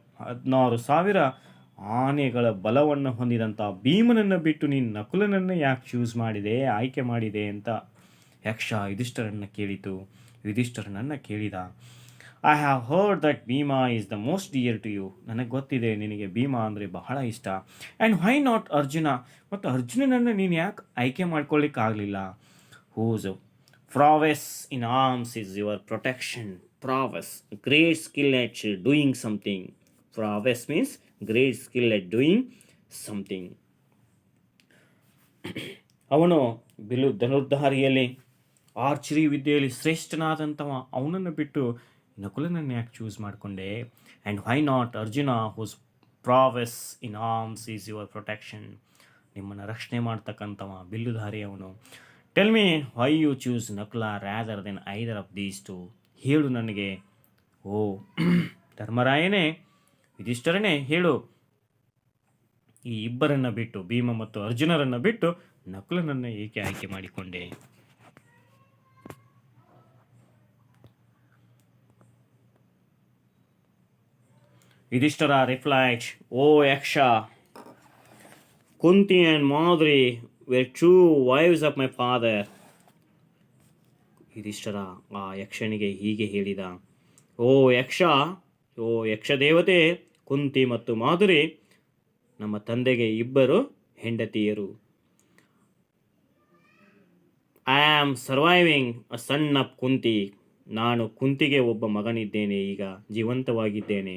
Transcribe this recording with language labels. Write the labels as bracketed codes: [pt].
[kn] 16,000 ಆನೆಗಳ ಬಲವನ್ನು ಹೊಂದಿದಂಥ ಭೀಮನನ್ನು ಬಿಟ್ಟು ನೀನು ನಕುಲನನ್ನು ಯಾಕೆ ಚೂಸ್ ಮಾಡಿದೆ, ಆಯ್ಕೆ ಮಾಡಿದೆ ಅಂತ ಯಕ್ಷ ಯುಧಿಷ್ಠಿರನನ್ನು ಕೇಳಿತು. ಯುಧಿಷ್ಠಿರನನ್ನು ಕೇಳಿದ, [en] I have heard that Bhima is the most dear to you. [kn] ನನಗೆ ಗೊತ್ತಿದೆ ನಿನಗೆ ಭೀಮಾ ಅಂದರೆ ಬಹಳ ಇಷ್ಟ. [en] and why not Arjuna, [kn] ಮತ್ತು ಅರ್ಜುನನನ್ನು ನೀನು ಯಾಕೆ ಆಯ್ಕೆ ಮಾಡ್ಕೊಳ್ಳಿಕ್ಕಾಗಲಿಲ್ಲ? [en] Whose Prowess in arms is your protection. Prowess, great skill at doing something. Prowess means great skill at doing something. [kn] ಅವನು ಧನುರ್ಧಾರಿಯಲ್ಲಿ ಆರ್ಚರಿ ವಿದ್ಯೆಯಲ್ಲಿ ಶ್ರೇಷ್ಠನಾದಂಥವ. ಅವನನ್ನು ಬಿಟ್ಟು ನಕುಲನನ್ನು ಯಾಕೆ ಚೂಸ್ ಮಾಡಿಕೊಂಡೆ? [en] And why not Arjuna whose prowess in arms is your protection. [kn] ನಿಮ್ಮನ್ನು ರಕ್ಷಣೆ ಮಾಡ್ತಕ್ಕಂಥವ ಬಿಲ್ಲುಧಾರಿ ಅವನು. [en] Tell me why you choose Nakula rather then either of these two. [kn] ಹೇಳು ನನಗೆ, ಓ ಧರ್ಮರಾಯನೇ, ಯುಧಿಷ್ಠರನೇ, ಹೇಳು, ಈ ಇಬ್ಬರನ್ನು ಬಿಟ್ಟು, ಭೀಮ ಮತ್ತು ಅರ್ಜುನರನ್ನು ಬಿಟ್ಟು ನಕುಲನನ್ನು ಏಕೆ ಆಯ್ಕೆ ಮಾಡಿಕೊಂಡೆ? [en] Yudhishthira replied, O Yaksha, Kunti and Madri were true wives of my father. [kn] Yudhishthira ಆ ಯಕ್ಷನಿಗೆ ಹೀಗೆ ಹೇಳಿದ, ಓ ಯಕ್ಷ ದೇವತೆ, ಕುಂತಿ ಮತ್ತು ಮಾಧುರಿ ನಮ್ಮ ತಂದೆಗೆ ಇಬ್ಬರು ಹೆಂಡತಿಯರು. [en] I am surviving a son of Kunti. [kn] ನಾನು ಕುಂತಿಗೆ ಒಬ್ಬ ಮಗನಿದ್ದೇನೆ, ಈಗ ಜೀವಂತವಾಗಿದ್ದೇನೆ.